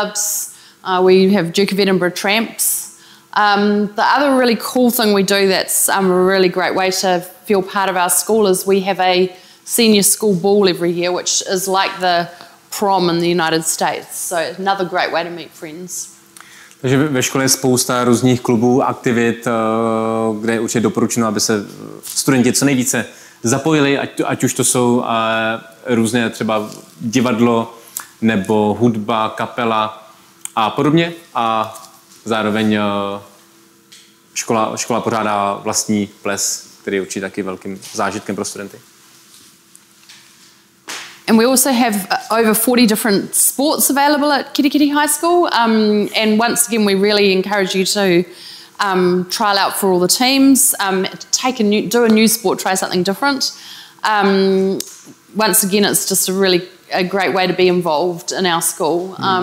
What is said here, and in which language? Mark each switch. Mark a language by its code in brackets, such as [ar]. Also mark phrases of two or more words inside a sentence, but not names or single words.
[en] We have Duke of Edinburgh Tramps. The other really cool thing we do that's a really great way to feel part of our school is we have a senior school ball every year, which is like the prom in the United States. So another great way to meet friends. [cs] Takže ve škole je spousta různých klubů, aktivit, kde je určitě doporučeno, aby se studenti co nejvíce zapojili, ať už to jsou různé třeba divadlo nebo hudba, kapela a podobně. A zároveň škola pořádá vlastní ples, který je určitě taky velkým zážitkem pro studenty. [en] And we also have over 40 different sports available at Kerikeri High School. And once again, we really encourage you to trial out for all the teams, do a new sport, try something different. Once again, it's just a great way to be involved in our school.